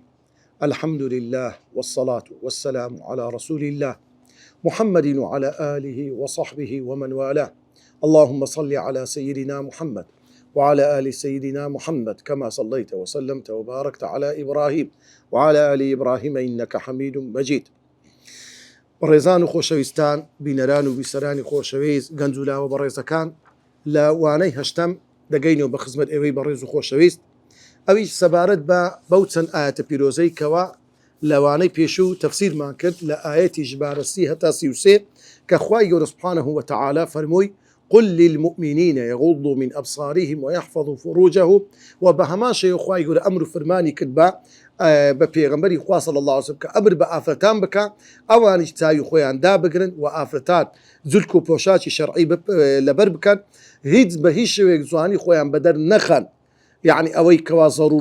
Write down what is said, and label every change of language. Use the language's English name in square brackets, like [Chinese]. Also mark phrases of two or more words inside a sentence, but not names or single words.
[Arabic] الحمد لله والصلاة والسلام على رسول الله محمد وعلى آله وصحبه ومن والاه. اللهم صل على سيدنا محمد وعلى آل سيدنا محمد كما صليت وسلمت وباركت على إبراهيم وعلى آل إبراهيم إنك حميد مجيد. [Central Kurdish] بەڕێزان و خۆشەویستان، بینەران و بیسەرانی خۆشەویست، گەنج و لاوە بەڕێزەکان، لە وانەی هەشتەم دەگەینەوە بە خزمەت ئێوەی بەڕێز و خۆشەویست. ئەویش سەبارەت بە بەو چەند ئاەتە پیرۆزەی کەوا لەوانەی پێشوو تەفسیرمان کرد لە ئاەتی ژمارە 30 هەتا 33 کە خوای گەورە [Arabic] سوبحانەه وتەعالا [Central Kurdish] فەرمووی [Arabic] قل للمؤمنين يغضوا من أبصارهم ويحفظوا فروجهم. وبهمان شيء [Central Kurdish] خوای گەورە ئەمر و فەرمانی کرد بە پێغەمبەری خوا [Arabic] صلی الله علیه وسلم [Central Kurdish] کە ئەمر بە ئافرەتان بکە، ئەوانیش چاوی خۆیان دابگرن و ئافرەتان جولک و پۆشاکی شەرعی لەبەر بکەن، هیچ بە هیچ شێوەیەک جوانی خۆیان بەدەر نەخەن، یعنی ئەوەی کەوا زەڕور